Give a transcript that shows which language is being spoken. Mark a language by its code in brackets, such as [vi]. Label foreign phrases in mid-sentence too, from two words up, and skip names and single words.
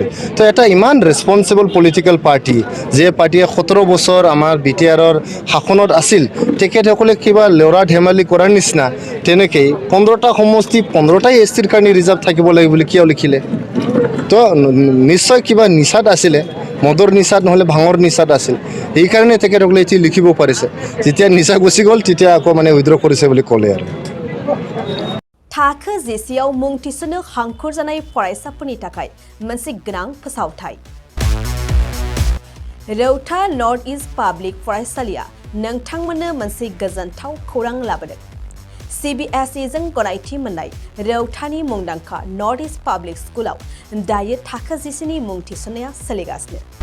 [as] তো এটা ইমান [en] responsible political party, [as] যে পাৰ্টীয়ে 17 বছৰ আমাৰ বিটিআৰৰ শাসনত আছিল, তেখেতসকলে কিবা ল'ৰা ধেমালি কৰাৰ নিচিনা তেনেকেই 15টা সমষ্টি 15টাই এছটিৰ কাৰণে ৰিজাৰ্ভ থাকিব লাগে বুলি কিয় লিখিলে? তো নিশ্চয় কিবা নিচাত আছিলে, মদৰ নিচাত নহ'লে ভাঙৰ নিচাত আছিল, সেইকাৰণে তেখেতসকলে এটি লিখিব পাৰিছে। যেতিয়া নিচা গুচি গ'ল তেতিয়া আকৌ মানে উইথড্ৰ কৰিছে বুলি ক'লে। আৰু [brx] थाखो जिसेआव मुं थिसननो हांखुर जानाय फरायसाफोरनि थाखाय मोनसे गोनां फोसावथाय। रौता नर्थ इस्ट पाब्लिक फरायसालिया नोंथांमोननो मोनसे गोजोनथाव खौरां लाबोदों। CBSE जों गनायथि मोननाय रौतानि मुंदांखा नर्थ इस्ट पाब्लिक स्कुलाव दायो थाखो 10 नि मुं थिसननाया सोलिगासिनो।